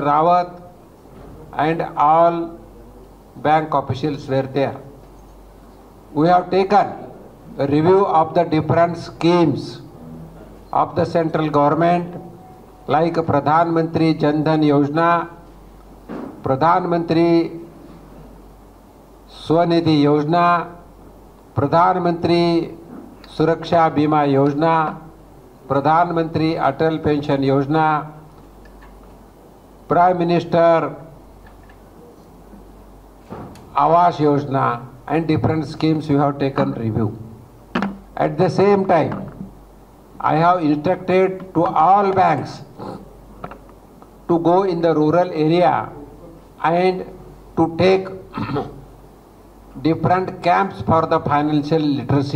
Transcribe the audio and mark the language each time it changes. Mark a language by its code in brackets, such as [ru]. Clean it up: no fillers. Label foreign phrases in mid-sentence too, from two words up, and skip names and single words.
[en] Rawat and all bank officials were there. We have taken a review of the different schemes of the central government like Pradhan Mantri Jan Dhan Yojana, Pradhan Mantri Swanidhi Yojana, Pradhan Mantri Suraksha Bima Yojana, Pradhan Mantri Atal Pension Yojana, Prime Minister Awas Yojana, and different schemes we have taken review. At the same time, I have instructed to all banks to go in the rural area and to take different camps for the financial literacy.